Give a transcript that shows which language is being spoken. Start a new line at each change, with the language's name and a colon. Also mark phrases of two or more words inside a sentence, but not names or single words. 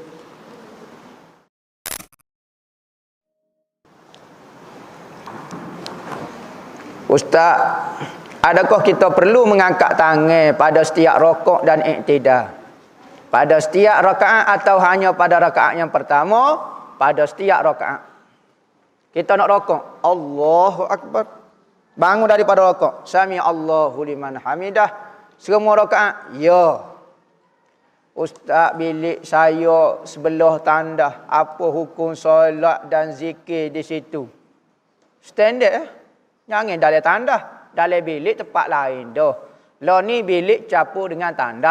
Malay: Ustaz, adakah kita perlu mengangkat tangan pada setiap rakaat dan iktidal? Pada setiap rakaat atau hanya pada rakaat yang pertama? Pada setiap rakaat. Kita nak rakaat,
Arabic: الله أكبر.
Malay: Bangun daripada rakaat,
Arabic: سمع الله لمن حمده.
Malay: Semua rakaat, ya. Ustaz, bilik saya sebelah tandas. Apa hukum solat dan zikir di situ? Standard Jangan dalam tandas. Dalam bilik tempat lain dah. Lah ni bilik campur dengan tandas.